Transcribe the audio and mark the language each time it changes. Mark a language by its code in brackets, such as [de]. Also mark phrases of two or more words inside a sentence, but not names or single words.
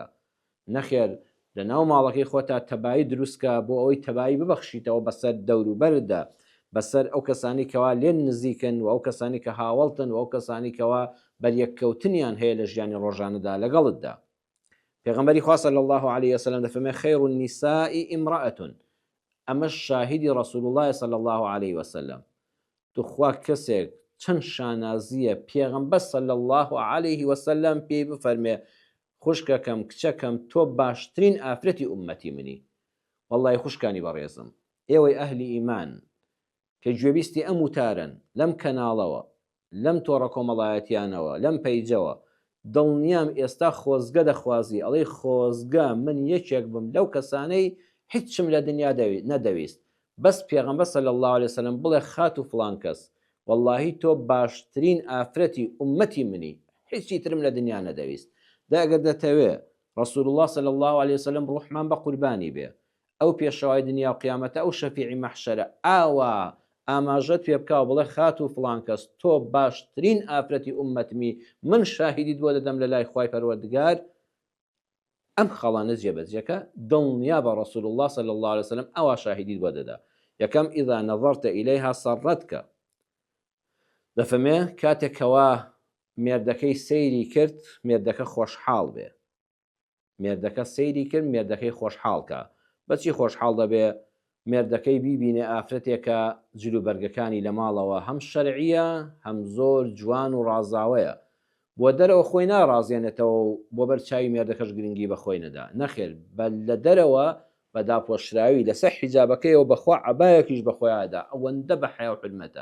[ckb] نەخێر لە ناو ماڵەکەی خۆتا تەبایی دروستکە بۆ ئەوەی تەبایی ببەخشیتەوە بەسەر دەوروبەردا، بەسەر ئەو کەسانی کەوا لێن نزیکن و ئەو کەسانی کە هاوڵتن و ئەو کەسانی کەوا بەریەککەوتنیان هەیە لە ژیانی ڕۆژانەدا لەگەڵتدا. پێغەمبەری خوا [ar] صلی الله عليه وسلم [ckb] دەفەرمێ [ar] خەیر النساء امرأة، [ckb] ئەمەش شاهدی [ar] رسول الله صلی الله عليه وسلم. [ckb] توخوا کەسێک چەند شانازیە پێغەمبەر [ar] صلی الله عليه وسلم [ckb] پێی بفەرمێ خوشکەکەم کچەکەم تۆ باشترین ئافرەتی ئومەتی منی. وەڵڵی خوشکانی بەڕێزم، ئێوەی ئەهلی ئیمان کە گوێبیستی ئەم وتارن لەم کەناڵەوە، لەم تۆڕە کۆمەڵایەتیانەوە، لەم پەیجەوە، دڵنیام ئێستا خۆزگە دەخوازی ئەڵێ خۆزگە من یەکێک بم لەو کەسانەی هیچم لە دنیا نەدەویست، بەس پێغەمبەر [ar] صلی الله عليه وسلم [ckb] بڵێ خات و فڵان کەس واللهی تۆ باشترین ئافرەتی ئومەتی منی، هیچی ترم لە دنیا نەدەویست. دا ئەگەر دەتەوێ [ar] رسول الله صلی الله عليه وسلم [ckb] ڕوحمان بە قوربانی بێ، ئەو پێشەوای دنیا و قیامەتە، ئەو شەفیعی مەحشەرە، ئاوا ئاماژەت پێ بکاو بڵێ خات و فڵان کەس تۆ باشترین ئافرەتی ئومەتمی، من شاهیدیت بۆ دەدەم لە لای خوای پەروەردگار، ئەم خەڵانە جێبەجێکە دڵنیا بە [ar] رسول الله صلی الله عليه وسلم [ckb] ئەوا شاهیدیت بۆ دەدا. یەکەم [ar] ئیذا نەظەرتە ئیلەیها سەڕەتکە، [ckb] دەفەرمێ کاتێکەوە مێردەکەی سەیری کرد مێردەکە خۆشحاڵ بێ، مێردەکە سەیری کرد مێردەکەی خۆشحاڵکە. بەچی خۆشحاڵ دەبێ؟ مێردەکەی بیبینێ ئافرەتێکە جلوبەرگەکانی لە ماڵەوە هەم شەرعیە هەم زۆر جوان و ڕازاوەیە، بۆ دەرەوە خۆی ناڕازێنێتەوە و بۆ بەرچاوی مێردەکەش گرنگی بەخۆی نەدا، نەخێر بە لە دەرەوە بە داپۆشراوی لەسەر حیجابەکەیەوە بەخوا عەبایەکیش بەخۆیادا ئەوەندە بە حیا و حرمەتە.